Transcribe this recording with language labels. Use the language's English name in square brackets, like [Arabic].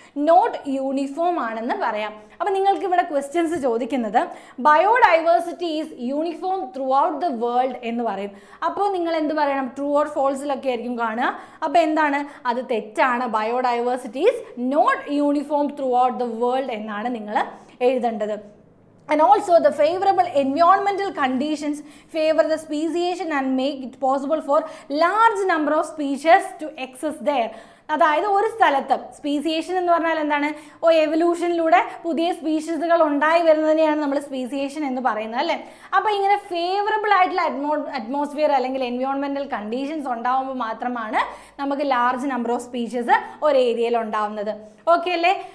[Malayalam] Not uniform ആണെന്ന് പറയാം. അപ്പം നിങ്ങൾക്ക് ഇവിടെ ക്വസ്റ്റ്യൻസ് ചോദിക്കുന്നത് [English] biodiversity is uniform through the world [Malayalam] എന്ന് പറയും. അപ്പോൾ നിങ്ങൾ എന്ത് പറയണം? ട്രൂ ഓർ ഫോൾസിലൊക്കെ ആയിരിക്കും കാണുക. അപ്പോൾ എന്താണ്? അത് തെറ്റാണ്. [English] biodiversity is not uniform through the world [Malayalam] എന്നാണ് നിങ്ങൾ എഴുതേണ്ടത്. [English] And also the favorable environmental conditions favor the speciation and make it possible for large number of species to exist there. [Malayalam] അതായത് ഒരു സ്ഥലത്ത് സ്പീസിയേഷൻ എന്ന് പറഞ്ഞാൽ എന്താണ്? എവല്യൂഷനിലൂടെ പുതിയ സ്പീഷീസുകൾ ഉണ്ടായി വരുന്നതിനെയാണ് നമ്മൾ സ്പീസിയേഷൻ എന്ന് പറയുന്നത് അല്ലേ. അപ്പോൾ ഇങ്ങനെ ഫേവറബിൾ ആയിട്ടുള്ള അറ്റ്മോസ്ഫിയർ അല്ലെങ്കിൽ എൻവയോൺമെൻറ്റൽ കണ്ടീഷൻസ് ഉണ്ടാകുമ്പോൾ മാത്രമാണ് നമുക്ക് [English] large number of species [Malayalam] ഒരു ഏരിയയിൽ ഉണ്ടാവുന്നത്. ഓക്കെ അല്ലേ?